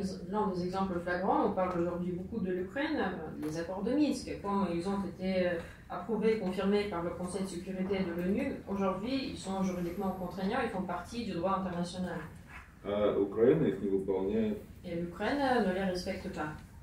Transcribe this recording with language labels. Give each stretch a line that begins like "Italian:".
French: L'un des exemples flagrants, on parle aujourd'hui beaucoup de l'Ukraine, les accords de Minsk, comme ils ont été approuvés et confirmés par le Conseil de sécurité de l'ONU, aujourd'hui ils sont juridiquement contraignants, ils font partie du droit international.
Russian: А Украина их не выполняет.
French: Et l'Ukraine ne les respecte pas.